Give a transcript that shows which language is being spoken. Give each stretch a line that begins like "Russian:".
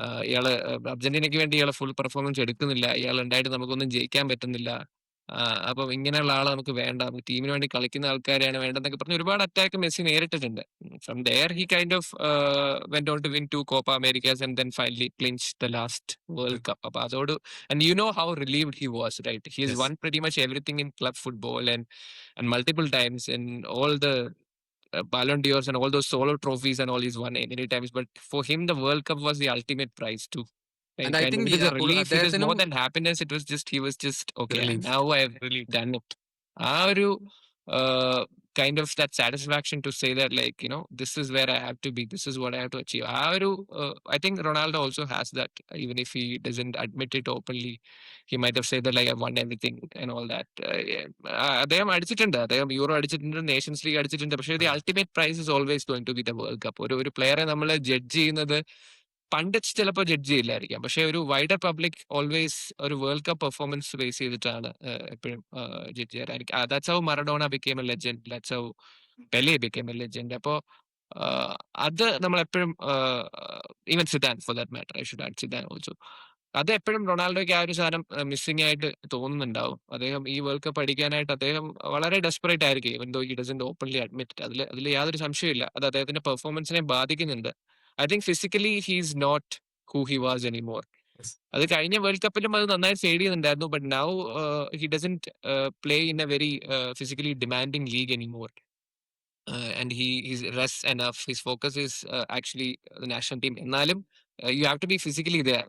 Malayalam: ഇയാള് അർജന്റീനയ്ക്ക് വേണ്ടി ഇയാള് ഫുൾ പെർഫോമൻസ് എടുക്കുന്നില്ല, ഇയാൾ ഉണ്ടായിട്ട് നമുക്കൊന്നും ജയിക്കാൻ പറ്റുന്നില്ല. അപ്പം ഇങ്ങനെയുള്ള ആളെ നമുക്ക് വേണ്ട, നമുക്ക് ടീമിന് വേണ്ടി കളിക്കുന്ന ആൾക്കാരെയാണ് വേണ്ടതെന്നൊക്കെ പറഞ്ഞ് ഒരുപാട് അറ്റാക്ക് മെസ്സി നേരിട്ടിട്ടുണ്ട്.
English: From there he kind of went on to win 2 Copa Americas and then finally clinch the last World Cup.
Malayalam: അപ്പൊ അതോട്
English: And you know how relieved he was, right? He has Yes. Won pretty much everything in club football and multiple times in all the Ballon d'Ors and all those solo trophies and all he's won many times. But for him, the World Cup was the ultimate prize too. And Like, I and think it is a relief. It is
Malayalam: അദ്ദേഹത്തിനും
English: more than happiness. It was just, he was just, okay, and relief. now I've Relief. done it.
Malayalam: ആ ഒരു
English: kind of that satisfaction to say that, like, you know, this is where I have to be, this is what I have to achieve.
Malayalam: ആ ഒരു
English: I think Ronaldo also has that, even if he doesn't admit it openly. He might have said that, like, I've won everything and all that.
Malayalam: അദ്ദേഹം അടിച്ചിട്ടുണ്ട്, അദ്ദേഹം euro അടിച്ചിട്ടുണ്ട്, Nations league അടിച്ചിട്ടുണ്ട്. പക്ഷേ
English: The ultimate prize is always going to be the World Cup.
Malayalam: ഒരു പ്ലെയറെ നമ്മൾ judge ചെയ്യുന്നത് പണ്ടച്ച് ചിലപ്പോൾ ജഡ്ജ് ചെയ്യില്ലായിരിക്കാം, പക്ഷെ ഒരു വൈഡർ പബ്ലിക് ഓൾവേസ് ഒരു വേൾഡ് കപ്പ് പെർഫോമൻസ് ബേസ് ചെയ്തിട്ടാണ് എപ്പോഴും judge ചെയ്യാറായിരിക്കും.
English: That's how Maradona became a legend, that's how Pele became a legend.
Malayalam: അപ്പോൾ അത് നമ്മളെപ്പോഴും,
English: even Zidane for that matter, I should add Zidane also,
Malayalam: അത് എപ്പോഴും റൊണാൾഡോയ്ക്ക് ആ ഒരു സാധനം മിസ്സിംഗ് ആയിട്ട് തോന്നുന്നുണ്ടാവും. അദ്ദേഹം ഈ വേൾഡ് കപ്പ് അടിക്കാനായിട്ട് അദ്ദേഹം വളരെ ഡെസ്പറേറ്റ് ആയിരിക്കും,
English: Even though he doesn't openly admit.
Malayalam: അതിൽ യാതൊരു സംശയമില്ല, അത് അദ്ദേഹത്തിന്റെ പെർഫോമൻസിനെ ബാധിക്കുന്നുണ്ട്.
English: I think physically he's not who he was anymore.
Malayalam: അത് കഴിഞ്ഞ വേൾഡ് കപ്പിലും അത് നന്നായി ഫെയ്ഡ് ചെയ്യുന്നുണ്ടായിരുന്നു.
English: But now he doesn't play in a very physically demanding league anymore. And he's rest enough. His focus is actually the national team.
Malayalam: എന്നാലും
English: you have to be physically there.